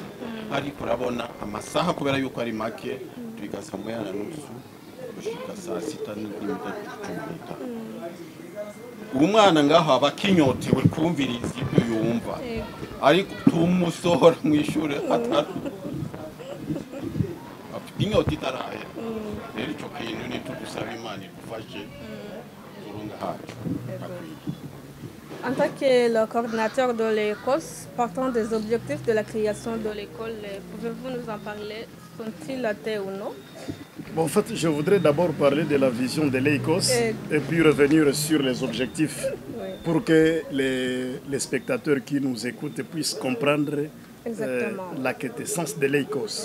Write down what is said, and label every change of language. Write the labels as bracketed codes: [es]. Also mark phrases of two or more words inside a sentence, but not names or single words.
[rn] Ariko urabona amasaha kubera yuko ari make twiga saa moya na nusu gushika saa sita n'iminota 15. Umwana ngaho aba akinyotewe kumviriza ibyo yumva, ariko tumusohora mu ishuri inyota itaraye. Rero icyo kintu nitugusaba Imana idufashe turunga hacu. [fr] En tant que le coordinateur de l'ECOS, partant des objectifs de la création de l'école, pouvez-vous nous en parler? Sont-ils atteints ou non? Bon, en fait, je voudrais d'abord parler de la vision de l'ECOS et puis revenir sur les objectifs pour que les spectateurs qui nous écoutent puissent comprendre la quintessence de l'ECOS.